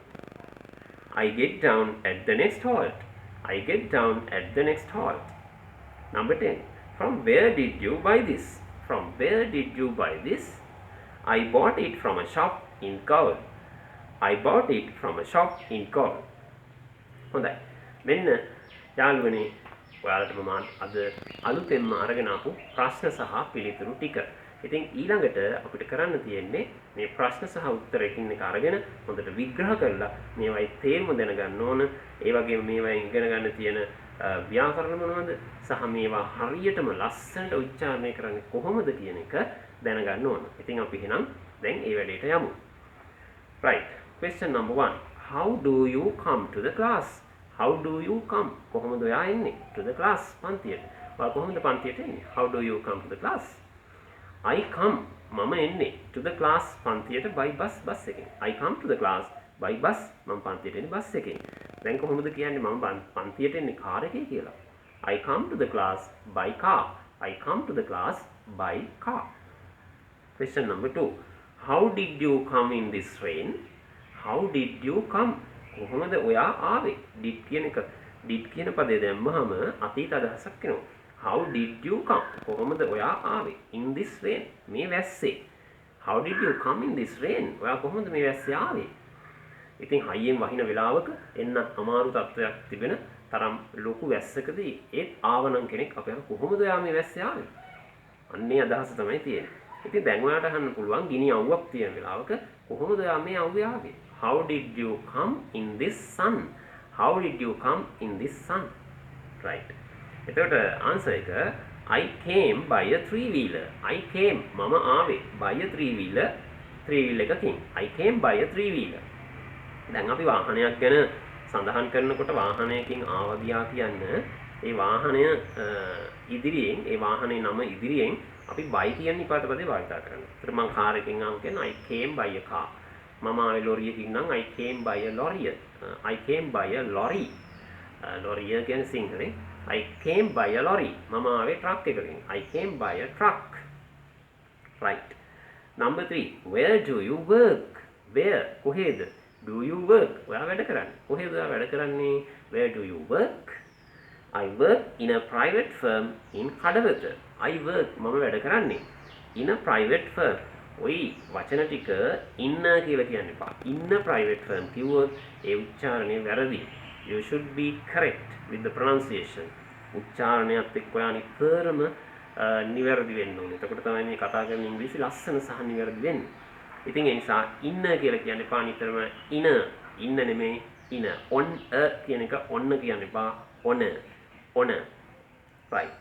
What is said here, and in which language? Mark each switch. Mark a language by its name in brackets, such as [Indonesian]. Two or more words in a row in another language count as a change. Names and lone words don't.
[English] I get down at the next halt. I get down at the next halt. Number 10. From where did you buy this? From where did you buy this? I bought it from a shop in Kaur. I bought it from a shop in Kaur. [Sinhala] හොඳයි. මෙන්න යාළුවනේ ඔයාලට මම අද අලුතෙන්ම අරගෙන ආපු ප්‍රශ්න සහ පිළිතුරු ටික. ඉතින් ඊළඟට අපිට කරන්න තියෙන්නේ මේ ප්‍රශ්න සහ උත්තර එකින් එක අරගෙන හොඳට විග්‍රහ කරලා මේවයි තේරුම දැනගන්න ඕන. ඒ වගේම මේවයි ඉගෙන ගන්න තියෙන ව්‍යාකරණ මොනවද සහ මේවා හරියටම ලස්සනට උච්චාරණය කරන්නේ කොහොමද කියන එක දැනගන්න ඕන. ඉතින් අපි එහෙනම් දැන් ඒ වැඩේට යමු. [English] Right. Question number 1. How do you come to the class? How do you come? [Sinhala] කොහොමද ඔයා එන්නේ [English] to the class [Sinhala] පන්තියට? ඔයා කොහොමද පන්තියට එන්නේ? [English] How do you come to the class? I come [Sinhala] මම එන්නේ [English] to the class පන්තියට by bus [Sinhala] බස් එකෙන්. [English] I come to the class by bus [Sinhala] මම පන්තියට එන්නේ බස් එකෙන්. දැන් කොහොමද කියන්නේ මම පන්තියට එන්නේ කාර් එකේ කියලා? [English] I come to the class by car. I come to the class by car. Question number 2. How did you come in this rain? How did you come? [Sinhala] කොහොමද ඔයා ආවේ? did කියන පදේ දැම්මහම අතීත අදහසක් එනවා. [English] How did you come? [Sinhala] කොහොමද ඔයා ආවේ? [English] In this rain. [Sinhala] මේ වැස්සේ. [English] How did you come in this rain? [Sinhala] ඔයා කොහොමද මේ වැස්සේ ආවේ? ඉතින් හයියෙන් වහින වෙලාවක එන්න අමාරු තත්ත්වයක් තිබෙන තරම් ලොකු වැස්සකදී ඒත් ආවනම් කෙනෙක් අපේ කොහොමද යා මේ වැස්සේ ආවේ? අන්නේ අදහස තමයි තියෙන්නේ. ඉතින් දැන් ඔයාලට අහන්න පුළුවන් ගිනි අවුවක් තියෙන වෙලාවක කොහොමද යා මේ අවුවේ ආවේ? [English] How did you come in this sun? How did you come in this sun? Right. එතකොට answer එක I came by a three-wheeler. I came [Sinhala] මම ආවේ [English] by a three-wheeler. three-wheeler එකකින්. I came by a three-wheeler. [Sinhala] දැන් අපි වාහනයක් ගැන සඳහන් කරනකොට වාහනයකින් ආවා ගියා කියන්න ඒ වාහනය ඉදිරියෙන් ඒ වාහනේ නම ඉදිරියෙන් අපි by කියන නිපාතපදේ භාවිත කරනවා. ඒතර මම කාර් එකකින් ආව කියන්නේ [English] I came by a car. [Sinhala] මම ආවේ ලොරියකින් නම් [English] I came by a lorry. I came by a lorry. lorry [Sinhala] කියන්නේ සිංහලෙන් [English] I came by a lorry. [Sinhala] මම ආවේ ට්‍රක් එකකින්. [English] I came by a truck. Right. Number 3. Where do you work? Where? කොහෙද? Do you work? [Sinhala] ඔයා වැඩ කරන්නේ. කොහෙද ඔයා වැඩ කරන්නේ? [English] Where do you work? I work in a private firm in Kadawatha. I work [Sinhala] මම වැඩ කරන්නේ [English] in a private firm. [Sinhala] ඔයි වචන ටික ඉන්න කියලා කියන්න එපා. ඉන්න [English] private firm [Sinhala] කිව්වොත් ඒ උච්චාරණය වැරදි. [English] You should be correct with the pronunciation. [Sinhala] උච්චාරණයත් එක්ක ඔයා නිතරම නිවැරදි වෙන්න ඕනේ. එතකොට තමයි මේ කතා කරන ඉංග්‍රීසි ලස්සන සහ නිවැරදි වෙන්නේ. ඉතින් ඒ නිසා ඉන්න කියලා කියන්න එපා නිතරම ඉන්න නෙමෙයි ඉන. [English] on a [Sinhala] කියන එක ඔන්න කියන්න එපා on. Right.